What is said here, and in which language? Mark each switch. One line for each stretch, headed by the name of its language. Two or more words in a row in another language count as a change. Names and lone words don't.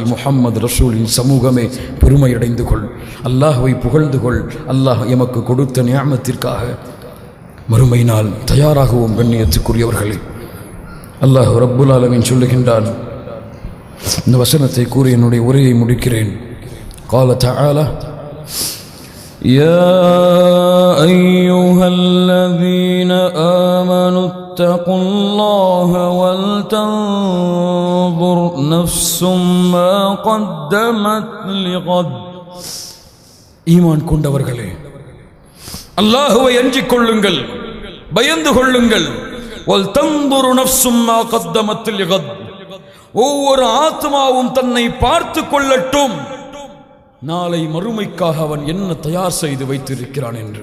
Tamil: முஹம்மது ரசூலின் சமூகமே, பெருமையடைந்து கொள், அல்லாஹ்வை புகழ்ந்து கொள். அல்லாஹ் எமக்கு கொடுத்த நியாமத்திற்காக மறுமை நாள் தயாராகவும் கண்ணியத்துக்குரியவர்களே.
Arabic: الله رب العالمين
Tamil: சொல்லுகின்றான். இந்த வசனத்தை கூறி என்னுடைய உரையை முடிக்கிறேன்.
Arabic: قال تعالى يا أيها الذين آمنوا اتقوا الله ولتنظر نفس ما قدمت لغد.
Tamil: ஈமான் கொண்டவர்களே, அல்லாஹ்வை அஞ்சிக் கொள்ளுங்கள், பயந்து கொள்ளுங்கள்.
Arabic: ولتنظر نفس ما قدمت لغد,
Tamil: ஒவ்வொரு ஆத்மாவும் தன்னை பார்த்து கொள்ளட்டும், நாளை மறுமைக்காக அவன் என்ன தயார் செய்து வைத்திருக்கிறான் என்று.